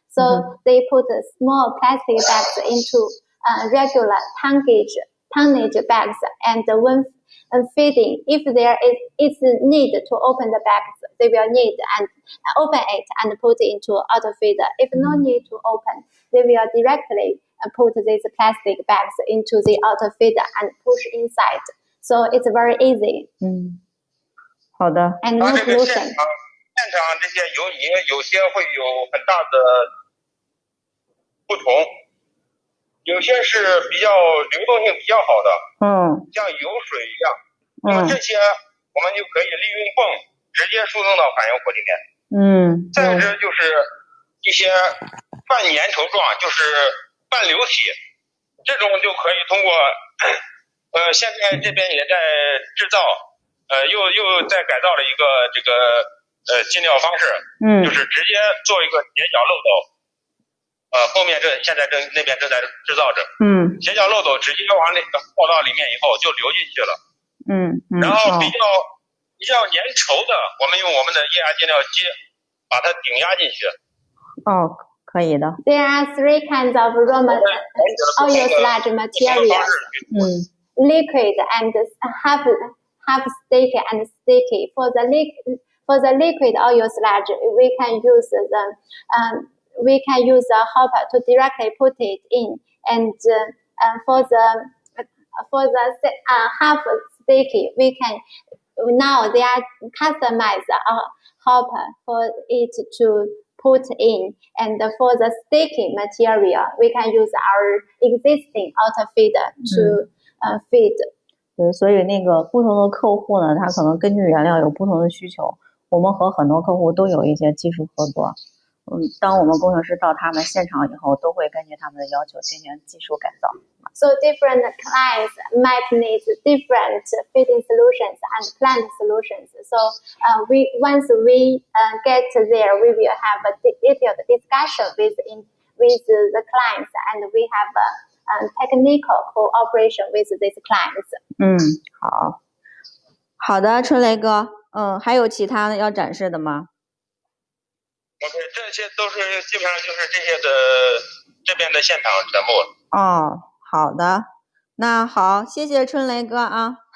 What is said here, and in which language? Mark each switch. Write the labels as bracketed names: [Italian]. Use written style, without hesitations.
[English] So they put small plastic bags into regular tonnage bags, and when feeding, if there is need to open the bags, they will need and open it and put it into auto feeder. If no need to open, they will directly put these plastic bags into the auto feeder and push inside. So it's very easy. [Chinese] 好的。 [English] And no pollution. [Chinese] 现场这些油泥有些会有很大的不同，有些是比较流动性比较好的，像油水一样。那么这些我们就可以利用泵直接输送到反应釜里面。再者就是一些半粘稠状，就是半流体，这种就可以通过现在这边也在制造，又在改造了一个这个进料方式，就是直接做一个斜角漏斗，后面现在那边正在制造着，斜角漏斗直接往那个泡到里面以后就流进去了，然后比较粘稠的，我们用我们的液压进料机把它顶压进去。可以的。 [English] There are three kinds of raw oil sludge materials. Liquid and half sticky and sticky. For the liquid oil sludge, we can use a hopper to directly put it in, and for the half sticky, now they are customized a hopper for it to put in, and for the sticky material, we can use our existing auto feeder to feed. [Chinese] 对，所以那个不同的客户呢，他可能根据原料有不同的需求。我们和很多客户都有一些技术合作。当我们工程师到他们现场以后，都会根据他们的要求进行技术改造。 [English] So different clients might need different feeding solutions and plant solutions. So once we get there, we will have a detailed discussion with the clients, and we have a technical cooperation with these clients. [Chinese] 好的，春雷哥，还有其他的要展示的吗？ OK， 这些都是基本上就是这些的这边的现场全部。好的，那好，谢谢春雷哥啊。